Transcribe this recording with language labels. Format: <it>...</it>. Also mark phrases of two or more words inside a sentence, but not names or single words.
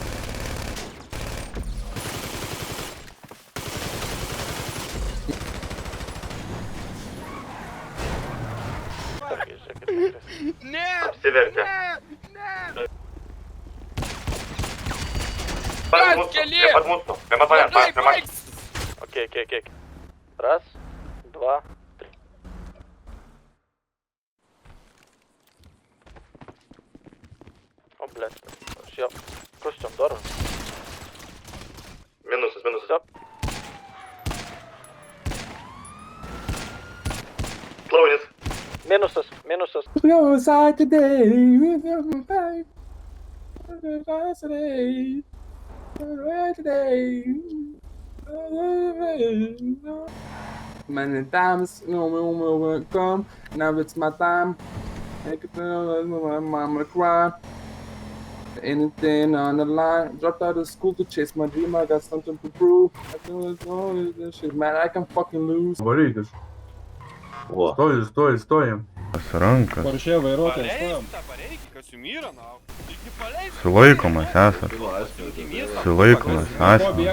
<lt>Ne! Apsivertė. Keli! Prie pat mūsų. Prie pat manęs, prie manęs.</lt> <ru>Окей. Раз, два, три. О, блядь. Все. Костюм, здорово.</ru> <lt>Minusas.</lt> <ru>Все.</ru> <lt>Klaunis. Minusas, minusas.</lt> <en>Go outside today. Today. Many times, no, come. Now it's my time. Make it my mama cry. Anything on the line. Dropped out of school to chase my dream. I got something to prove. I feel this shit, man. I can fucking lose.</en> <lt>Varykis. Stojam. Rankas. Poršė vairuotojas stojam. Sulaikomas esat. Sulaikomas esat.</lt>